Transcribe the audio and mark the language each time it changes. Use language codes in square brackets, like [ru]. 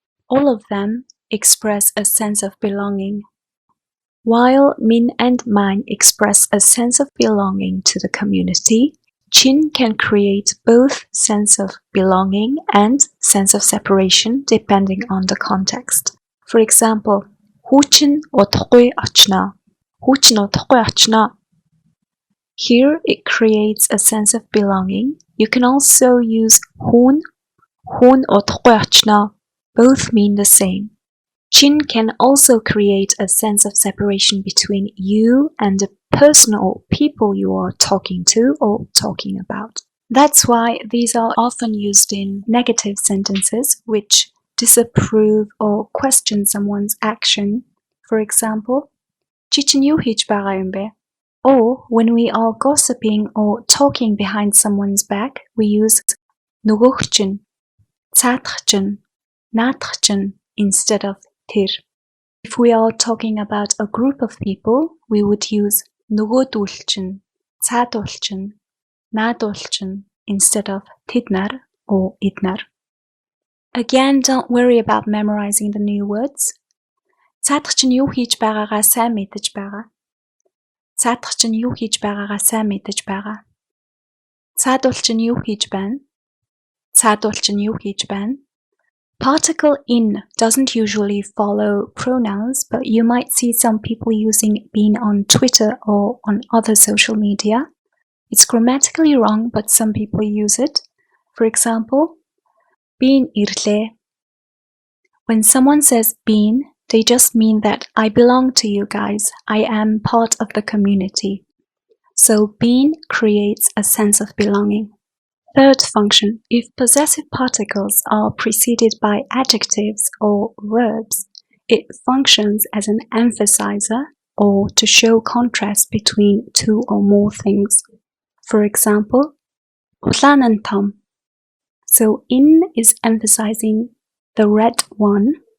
[en] All of them express a sense of belonging. While min and man express a sense of belonging to the community, chin can create both sense of belonging and sense of separation depending on the context. [mn] For example, хүүчин удахгүй очно. Хүүчин удахгүй очно. [en] Here it creates a sense of belonging. You can also use [mn] хүн удахгүй очно. [en] Both mean the same. Chin can also create a sense of separation between you and the person or people you are talking to or talking about. That's why these are often used in negative sentences which disapprove or question someone's action. For example, [mn] чи чинь юу хийж байгаа юм бэ? [en] Or when we are gossiping or talking behind someone's back, we use [mn] нөгөөх чинь, цаадах чинь, наадах чинь [en] instead of тэр. If we are talking about a group of people, we would use [mn] нөгөөдүүл чинь, цаадуул чинь, наадуул чинь [en] instead of тэднар or эднар. Again, don't worry about memorizing the new words. [mn] Цаадах чинь юу хийж байгаагаа сайн мэдэж байгаа. Цаадах чинь юу хийж байгаагаа сайн мэдэж байгаа. Цаадуул чинь юу хийж байна? Цаадуул чинь юу хийж байна? [en] Particle in doesn't usually follow pronouns, but you might see some people using been on Twitter or on other social media. It's grammatically wrong, but some people use it. For example, been [mn] iрлээ. [en] When someone says been, they just mean that I belong to you guys. I am part of the community. So been creates a sense of belonging. Third function, if possessive particles are preceded by adjectives or verbs, it functions as an emphasizer or to show contrast between two or more things. For example, [mn] улаан нь том. [en] So in is emphasizing the red one.